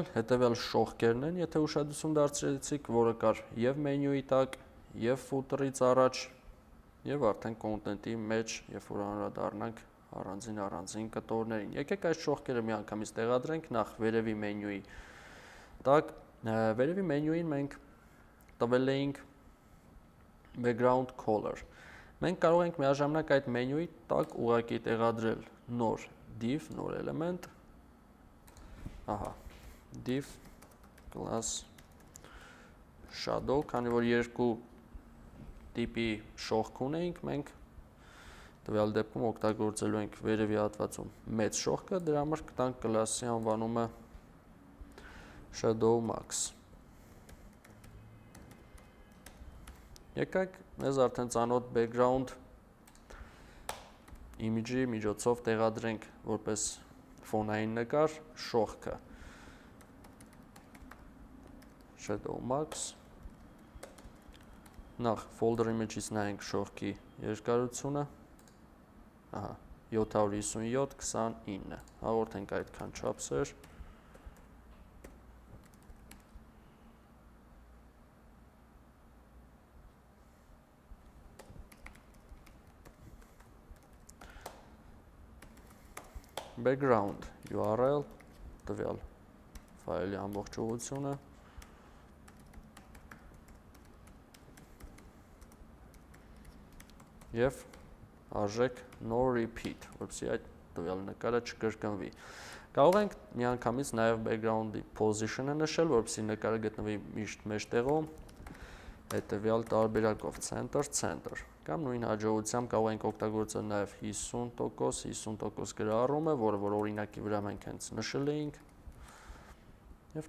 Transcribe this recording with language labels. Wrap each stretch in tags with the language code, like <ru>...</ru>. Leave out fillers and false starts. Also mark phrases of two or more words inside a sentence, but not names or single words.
<hy>հետևյալ շողքերն են, եթե ուշադրություն դարձրեցիք, որը կար և մենյուի տակ, և footer-ից առաջ, և արդեն content-ի մեջ, երբ որ անդրադառնանք առանձին կտորներին։ Եկեք այս շողքերը միանգամից տեղադրենք, նախ վերևի մենյուի տակ, վերևի մենյուին մենք տվել էինք</hy> <en>background color։</en> <hy>Մենք կարող ենք միաժամանակ այդ մենյուի տակ ուղղակի տեղադրել նոր div, նոր էլեմենտ, ահա,</hy> <en>div class shadow,</en> <hy>քանի որ երկու տիպի շողք ունեինք, մենք տվյալ դեպքում օգտագործելու ենք վերևի հատվածում մեծ շողքը, դրա համար կտանք կլասի անվանումը</hy> <en>shadow max։</en> <hy>Եկեք մեզ արդեն ծանոթ</hy> <en>background image-ի</en> <hy>միջոցով տեղադրենք որպես ֆոնային նկար շողքը</hy> <en>shadow max։</en> <hy>Նախ</hy> <en>folder image-ից</en> <hy>նայենք շողքի երկարությունը, ահա 757:29, հաղորդենք այդքան չափսեր։</hy> <en>Background URL,</en> <hy>տվյալ ֆայլի ամբողջ ուղղությունը, և արժեք</hy> <en>no repeat,</en> <hy>որպեսզի այդ տվյալ նկարը չկրկնվի։ Կարող ենք միանգամից նաև</hy> <en>background-ի position-ը</en> <hy>նշել, որպեսզի նկարը գտնվի միշտ մեջտեղում, հետևյալ տարբերակով center, կամ նույն հաջողությամբ կարող ենք օգտագործել նաև 50% գրառումը, որը որ օրինակի վրա մենք հենց նշել էինք, և</hy>